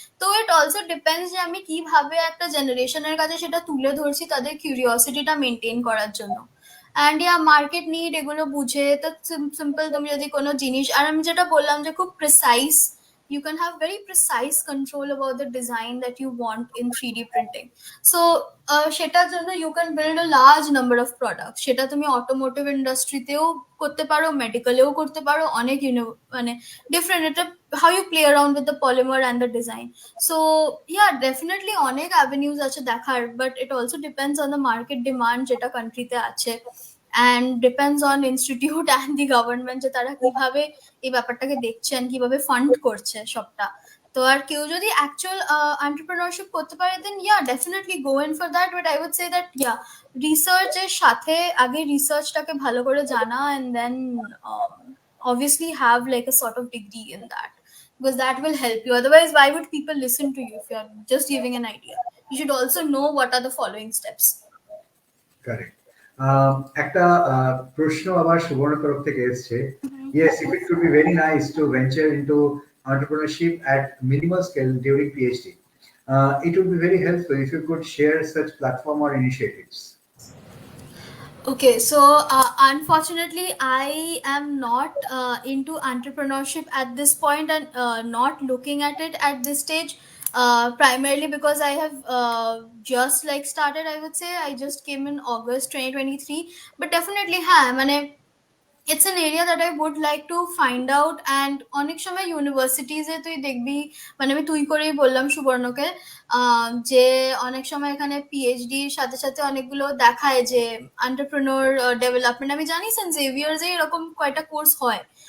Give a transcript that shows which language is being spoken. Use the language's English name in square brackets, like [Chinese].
[Bangla] তো it also depends যে আমি কিভাবে একটা জেনারেশনের কাছে সেটা তুলে ধরছি তাদের কিউরিওসিটিটা মেনটেন করার জন্য। অ্যান্ড ইয়া মার্কেট নিড এগুলো বুঝে, তো সিম্পল তুমি যদি কোনো জিনিস, আর আমি যেটা বললাম যে খুব precise, [English] you can have very precise control about the design that you want in 3D printing. So [Bangla] সেটার জন্য [English] you can build a large number of products. [Bangla] সেটা তুমি অটোমোটিভ ইন্ডাস্ট্রিতেও করতে পারো, মেডিকেলেও করতে পারো, অনেক মানে ডিফারেন্ট, এটা [English] how you play around with the polymer and the design. So yeah, definitely [Bangla] অনেক অ্যাভিনিউজ আছে দেখার, [English] but it also depends on the market demand [Bangla] যেটা কান্ট্রিতে আছে, [English] and depends on institute and the government, [Bangla] যে তারা কিভাবে এই ব্যাপারটাকে দেখছেন, কিভাবে ফান্ড করছে সবটা। তো আর কেউ যদি অ্যাকচুয়াল এন্টারপ্রেনারশিপ করতে পারে, [English] then yeah definitely go in for that, but I would say that yeah [Bangla] রিসার্চের সাথে আগে রিসার্চটাকে ভালো করে জানা, [English] And then obviously have like a sort of degree in that, because that will help you. Otherwise, why would people listen to you if you are just giving an idea? You should also know what are the following steps. [Bangla] Correct. একটা প্রশ্ন আবার সুবর্ণ তরফ থেকে এসেছে। [English] Yes, if it could be very nice to venture into entrepreneurship at minimal scale during PhD, it would be very helpful if you could share such platform or initiatives. Okay, so unfortunately, I am not into entrepreneurship at this point, and not looking at it at this stage. Primarily because I have just like started. I would say I just came in August 2023, but definitely, mane, it's an area that I would like to find out. [Bangla] And অনেক সময় ইউনিভার্সিটিজে তুই দেখবি, মানে আমি তুই করেই বললাম সুবর্ণকে, যে অনেক সময় এখানে পিএইচডির সাথে সাথে অনেকগুলো দেখায় যে এন্টারপ্রেনিউর ডেভেলপমেন্ট। আমি জানি সেন্ট জেভিয়ার্সে এরকম কয়টা কোর্স হয়।